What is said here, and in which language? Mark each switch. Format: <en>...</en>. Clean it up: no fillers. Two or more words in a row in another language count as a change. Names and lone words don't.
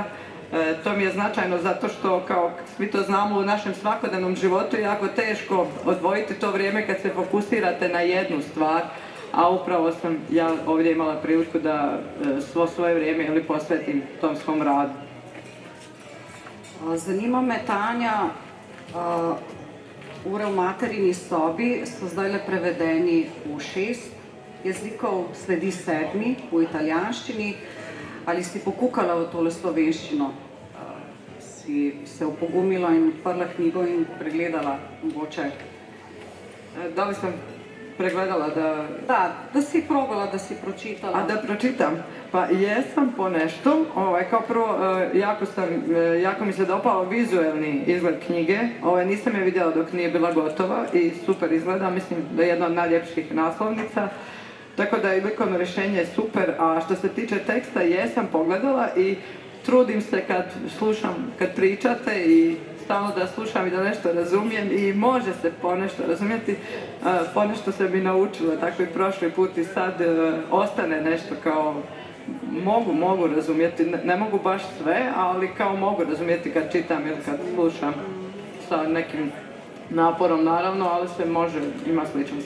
<bs>To mi je značajno zato što, kao svi to znamo, u našem svakodnevnom životu je jako teško odvojiti to vrijeme kad se fokusirate na jednu stvar, a upravo sam ja ovdje imala priliku da svo svoje vrijeme posvetim tom svom radu.</bs> <sl>Zanima me, Tanja, ure v materini sobi so zdajle prevedeni v 6 jezikov, sledi 7 v italijanščini. Ali si pokukala v tole slovenščino? Si se opogumila in odprla knjigo in pregledala mogoče?</sl> <bs>Da li sam pregledala Da si probala, da si pročitala. A da pročitam? Pa jesam ponešto. Kao prvo, jako mi se dopao vizuelni izgled knjige. Nisam je vidjela dok nije bila gotova i super izgleda. Mislim da je jedna od najljepših naslovnica. Tako da i likovno rješenje je super, a što se tiče teksta jesam pogledala i trudim se kad pričate i stalno da slušam i da nešto razumijem i može se ponešto razumjeti, ponešto se bi naučila, tako i prošli put i sad ostane nešto kao mogu razumjeti, ne mogu baš sve, ali kao mogu razumjeti kad čitam ili kad slušam sa nekim naporom naravno, ali se može, ima sličnosti.</bs>